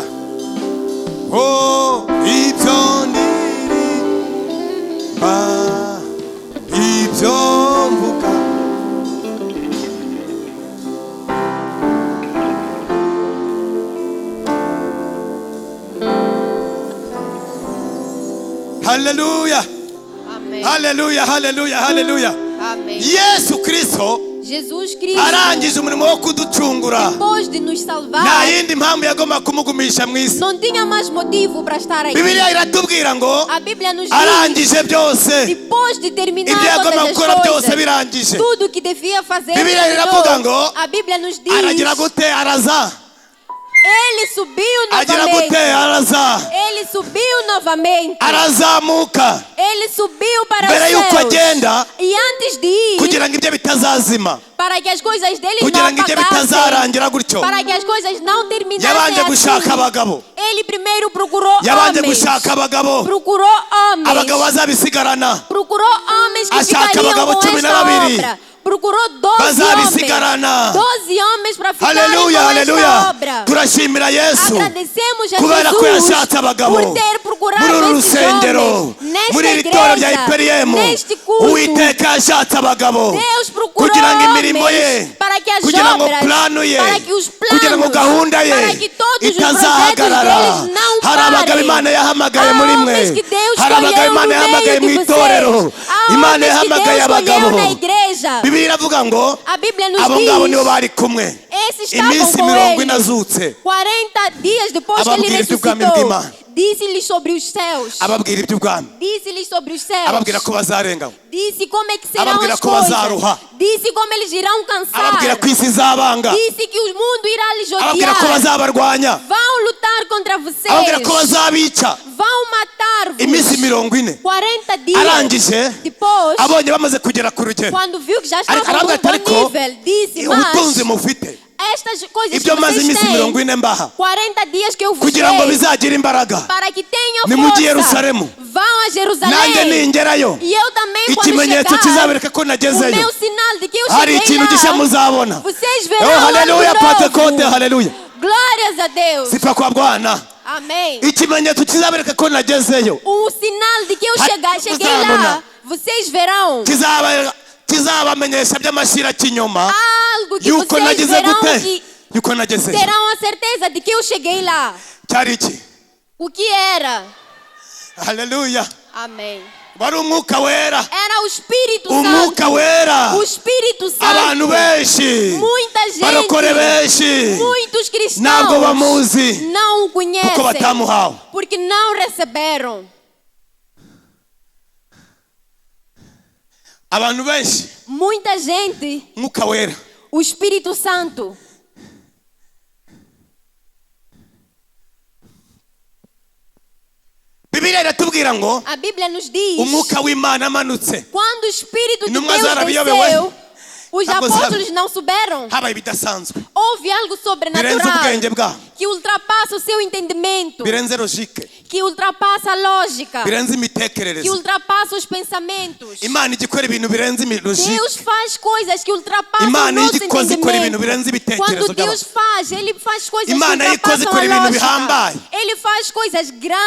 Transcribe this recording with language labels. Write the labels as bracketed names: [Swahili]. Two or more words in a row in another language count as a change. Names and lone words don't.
[Kinyarwanda] Oh, ibyo ndirimba, ibyo mvuga, haleluya. Amen. Haleluya, haleluya, haleluya. [Portuguese] Amém. [Kinyarwanda] Yesu Kristo [Portuguese] Jesus Cristo, [Kinyarwanda] arangije umurimo wo kuducungura, [Portuguese] depois de nos salvar, [Kinyarwanda] nta yindi mpamvu yagomba kumugumisha mu isi. [Portuguese] não tinha mais motivo para estar aqui. [Kinyarwanda] Bibiliya iratubwira ngo [Portuguese] A Bíblia nos diz, [Kinyarwanda] arangije byose, [Portuguese] depois de terminar [Kinyarwanda] ibyo yagomba [Portuguese] todas [Kinyarwanda] gukora [Portuguese] as [Kinyarwanda] byose [Portuguese] coisas, [Kinyarwanda] birangije. [Portuguese] tudo que devia fazer, [Kinyarwanda] Bibiliya [Portuguese] terminou. [Kinyarwanda] iravuga ngo [Portuguese] A Bíblia nos diz, [Kinyarwanda] aragira gute? Araza. [Portuguese] ele subiu [Kinyarwanda] Agira gute? [Portuguese] novamente. [Kinyarwanda] Araza. [Portuguese] Ele subiu novamente. [Kinyarwanda] Arazamuka. [Portuguese] Ele subiu para [Kinyarwanda] Mbere [Portuguese] os [Kinyarwanda] yuko [Portuguese] céus. [Kinyarwanda] agenda, [Portuguese] E antes de ir, [Kinyarwanda] kugira ngo ibyo bitazazima, [Portuguese] para que as coisas dele [Kinyarwanda] kugira [Portuguese] não [Kinyarwanda] ngo ibyo [Portuguese] apagassem, [Kinyarwanda] bitazarangira gutyo, [Portuguese] para que as coisas não terminassem [Kinyarwanda] yabanje gushaka [Portuguese] assim, [Kinyarwanda] abagabo, [Portuguese] ele primeiro procurou [Kinyarwanda] yabanje [Portuguese] homens. [Kinyarwanda] gushaka abagabo, [Portuguese] Procurou homens. [Kinyarwanda] abagabo bazabisigarana, [Portuguese] Procurou homens que [Kinyarwanda] Ashaka [Portuguese] ficariam [Kinyarwanda] abagabo [Portuguese] com 12 esta obra. Procurou 12 homens. [Kinyarwanda] bazabisigarana. [Portuguese] 12 homens para ficarem [Kinyarwanda] Haleluya, [Portuguese] com [Kinyarwanda] haleluya. [Portuguese] esta obra. [Kinyarwanda] Turashimira Yesu [Portuguese] Agradecemos a [Kinyarwanda] kubera ko [Portuguese] Jesus [Kinyarwanda] yashatse abagabo [Portuguese] por ter procurado [Kinyarwanda] muri uru [Portuguese] esses [Kinyarwanda] rusengero, [Portuguese] homens [Kinyarwanda] muri [Portuguese] nesta [Kinyarwanda] iri toro rya [Portuguese] igreja, [Kinyarwanda] Iperiyemu. [Portuguese] neste culto. [Kinyarwanda] Uwiteka yashatse abagabo [Portuguese] Deus procurou [Kinyarwanda] kugira ngo imirimo ye, [Portuguese] homens para que as [Kinyarwanda] kugira ngo [Portuguese] obras, [Kinyarwanda] plano ye, [Portuguese] para que os [Kinyarwanda] kugira ngo [Portuguese] planos, [Kinyarwanda] gahunda ye [Portuguese] para que todos os projetos [Kinyarwanda] itazahagarara. [Portuguese] deles não [Kinyarwanda] Hari abagabo [Portuguese] parem. [Kinyarwanda] Imana yahamagaye [Portuguese] Há [Kinyarwanda] muri [Portuguese] homens [Kinyarwanda] mwe, [Portuguese] que Deus [Kinyarwanda] hari abagabo [Portuguese] escolheu [Kinyarwanda] Imana [Portuguese] no [Kinyarwanda] yahamagaye mu [Portuguese] meio de [Kinyarwanda] itorero, [Portuguese] vocês. Há [Kinyarwanda] Imana [Portuguese] homens que [Kinyarwanda] yahamagaye [Portuguese] Deus [Kinyarwanda] abagabo. [Portuguese] escolheu na igreja. [Kinyarwanda] Bibiliya iravuga ngo [Portuguese] A Bíblia nos [Kinyarwanda] abo ngabo nibo [Portuguese] diz, [Kinyarwanda] bari kumwe [Portuguese] esses estavam [Kinyarwanda] iminsi [Portuguese] com 40 ele. [Kinyarwanda] azutse, [Portuguese] 40 dias depois que ele [Kinyarwanda] Ababwira iby'ubwami [Portuguese] ressuscitou, [Kinyarwanda] bw'Imana. [Portuguese] disse-lhes sobre os céus. [Kinyarwanda] ababwira iby'ubwami, [Portuguese] Disse-lhes sobre os céus. [Kinyarwanda] ababwira ko bazarengaho, [Portuguese] Disse como é que serão [Kinyarwanda] Ababwira [Portuguese] as [Kinyarwanda] ko [Portuguese] coisas. [Kinyarwanda] bazaruha. [Portuguese] Disse como eles irão cansar. [Kinyarwanda] ababwira ko isi izabanga, [Portuguese] Disse que o mundo irá lhes [Kinyarwanda] ababwira ko [Portuguese] odiar. [Kinyarwanda] bazabarwanya, [Portuguese] Vão lutar contra vocês. [Kinyarwanda] ababwira ko bazabica. [Portuguese] Vão matar-vos. [Kinyarwanda] Iminsi 40 [Portuguese] 40 dias. [Kinyarwanda] arangije, [Portuguese] Depois, [Kinyarwanda] abonye bamaze kugera ku rugero, [Portuguese] quando viu que já [Kinyarwanda] Ariko [Portuguese] estava [Kinyarwanda] aravuga [Portuguese] no [Kinyarwanda] ati, [Portuguese] bom [Kinyarwanda] ariko [Portuguese] nível, disse, [Kinyarwanda] ubutunzi [Portuguese] mas [Kinyarwanda] mufite, [Portuguese] estas coisas que [Kinyarwanda] ibyo maze [Portuguese] vocês [Kinyarwanda] iminsi [Portuguese] têm, [Kinyarwanda] 40 mbaha, [Portuguese] 40 dias que eu vos [Kinyarwanda] kugira ngo [Portuguese] dei, [Kinyarwanda] bizagire imbaraga, [Portuguese] para que tenham [Kinyarwanda] nimujye [Portuguese] força, [Kinyarwanda] Yerusalemu, [Portuguese] vão a Jerusalém. [Kinyarwanda] nanjye ningerayo [Portuguese] E eu também, quando [Kinyarwanda] ikimenyetso [Portuguese] chegar, [Kinyarwanda] kizabereka ko [Portuguese] o [Kinyarwanda] nagezeyo, [Portuguese] meu sinal de que eu [Kinyarwanda] hari [Portuguese] cheguei [Kinyarwanda] ikintu gishya [Portuguese] lá, [Kinyarwanda] muzabona. [Portuguese] vocês [Kinyarwanda] Oh, [Portuguese] verão [Kinyarwanda] haleluya, [Portuguese] algo novo. [Kinyarwanda] Pentekote, haleluya. [Portuguese] Glórias a Deus. [Swahili] Sifa kwa Bwana. [Portuguese] Amém. [Kinyarwanda] Ikimenyetso kizabereka ko nagezeyo, [Portuguese] O sinal de que eu cheguei lá, [Kinyarwanda] muzabona. [Portuguese] vocês verão [Kinyarwanda] kizabamenyesha by'amashira kinyoma [Portuguese] algo que [Kinyarwanda] yuko [Portuguese] vocês [Kinyarwanda] nageze [Portuguese] verão [Kinyarwanda] gute, [Portuguese] que [Kinyarwanda] yuko nagezeyo. [Portuguese] terão a certeza de que eu cheguei lá. [Kinyarwanda] Cyari iki? [Portuguese] O que era? [Kinyarwanda] Haleluya. [Portuguese] Amém. [Kinyarwanda] Wari umwuka wera, [Portuguese] Era o Espírito [Kinyarwanda] umwuka [Portuguese] Santo. [Kinyarwanda] wera, [Portuguese] O Espírito [Kinyarwanda] abantu [Portuguese] Santo. [Kinyarwanda] benshi, [Portuguese] Muita gente, [Kinyarwanda] barokore benshi [Portuguese] muitos cristãos [Kinyarwanda] ntabwo bamuzi [Portuguese] não o [Kinyarwanda] kuko [Portuguese] conhecem [Kinyarwanda] batamuhawe. [Portuguese] porque não receberam. [Kinyarwanda] Abantu benshi, [Portuguese] Muita gente, [Kinyarwanda] umwuka wera, [Portuguese] o Espírito Santo. [Kinyarwanda] Bibiliya iratubwira ngo [Portuguese] A Bíblia nos diz, [Kinyarwanda] umwuka w'Imana amanutse, [Portuguese] quando o Espírito de [Kinyarwanda] Intumwa [Portuguese] Deus [Kinyarwanda] zarabiyobewe. [Portuguese] desceu, os [Kinyarwanda] Ntabwo [Portuguese] apóstolos não souberam. [Kinyarwanda] habaye ibidasanzwe, [Portuguese] Houve algo [Kinyarwanda] birenze [Portuguese] sobrenatural [Kinyarwanda] ubwenge bwabo, [Portuguese] que ultrapassa o seu entendimento, [Kinyarwanda] birenze logike, [Portuguese] que ultrapassa a lógica, [Kinyarwanda] birenze [Portuguese] que [Kinyarwanda] imitekerereze. [Portuguese] ultrapassa os pensamentos. [Kinyarwanda] Imana ijya ikora ibintu birenze logike. [Portuguese] Deus faz coisas que ultrapassam o [Kinyarwanda] Imana [Portuguese] nosso [Kinyarwanda] iyo ikoze ikora ibintu [Portuguese] entendimento. [Kinyarwanda] birenze ibitekerezo [Portuguese] Quando [Kinyarwanda] by'abantu. [Portuguese] Deus faz, Ele faz coisas [Kinyarwanda] Imana iyo [Portuguese] que [Kinyarwanda] ikoze [Portuguese] ultrapassam [Kinyarwanda] ikora [Portuguese] a [Kinyarwanda] ibintu [Portuguese] lógica. [Kinyarwanda] bihambaye, [Portuguese] Ele faz coisas grandes,